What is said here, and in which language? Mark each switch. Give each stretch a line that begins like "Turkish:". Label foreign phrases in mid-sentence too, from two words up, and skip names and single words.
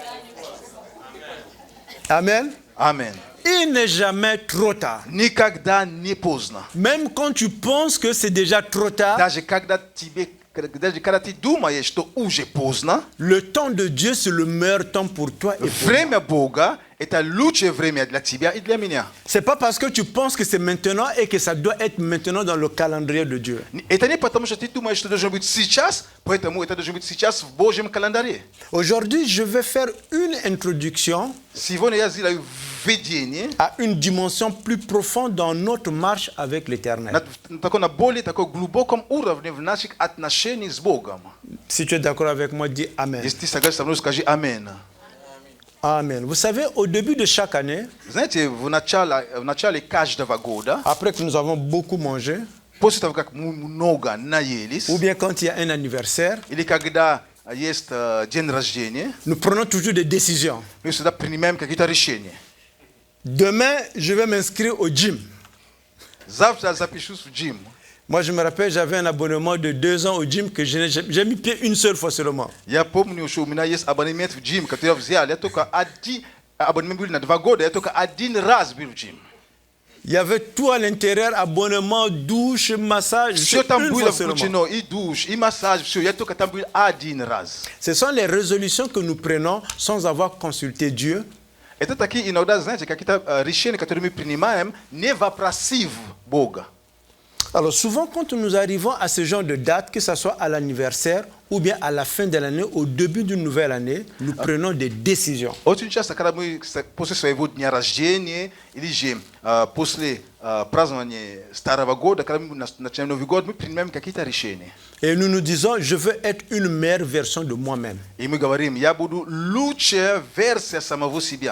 French: Amen.
Russian: Аминь.
French: Il n'est jamais trop tard.
Russian: Никогда не поздно.
French: Même quand tu penses que c'est déjà trop tard,
Russian: Даже когда ты думаешь, что уже поздно,
French: le temps de Dieu, c'est le meilleur temps pour toi et pour moi.
Russian: время Бога – это лучшее время для тебя и для меня.
French: C'est pas parce que tu penses que c'est maintenant et que ça doit être maintenant dans le calendrier de Dieu.
Russian: Это не потому, что ты думаешь, что должно быть сейчас, поэтому это должно быть сейчас в Божьем календаре.
French: Aujourd'hui, je vais faire une introduction
Russian: Сегодня я сделаю введение
French: à une dimension plus profonde dans notre marche avec l'Éternel.
Russian: на более таком глубоком уровне в наших отношениях с Богом.
French: Si tu es d'accord avec moi, dis Amen.
Russian: Если ты согласен со мной, скажи «Аминь».
French: Amen. Vous savez, au début de chaque année,
Russian: Знаете, в начале каждого года,
French: après que nous avons beaucoup mangé,
Russian: после того, как мы много наелись,
French: ou bien quand il y a un anniversaire,
Russian: или когда есть день рождения,
French: nous prenons toujours des décisions.
Russian: мы всегда принимаем какие-то решения.
French: Demain, je vais m'inscrire au gym.
Russian: Завтра я запишусь в джим.
French: Moi, je me rappelle, j'avais un abonnement de 2 ans au gym que j'ai mis pied une seule fois seulement.
Russian: Я помню, что у меня есть абонемент в джим, который я взял. Я только один абонемент был на 2 года, я только один раз был в джим.
French: Il y avait tout à l'intérieur, abonnement, douche, massage.
Russian: Все там
French: une
Russian: было
French: fois seulement.
Russian: включено, и душ, и массаж, все. Я только там был один раз.
French: Ce sont les résolutions que nous prenons sans avoir consulté Dieu.
Russian: Это такие иногда, знаете, какие-то решения, которые мы принимаем, не вопросив Бога.
French: Alors souvent, quand nous arrivons à ce genre de date, que ce soit à l'anniversaire ou bien à la fin de l'année, au début d'une nouvelle année, nous prenons des décisions.
Russian: Очень часто, когда мы после своего дня рождения или же после празднования Старого года, когда мы начинаем Новый год, мы принимаем какие-то решения.
French: Et nous nous disons, je veux être une meilleure version de moi-même.
Russian: И мы говорим, я буду лучшая версия самого себя.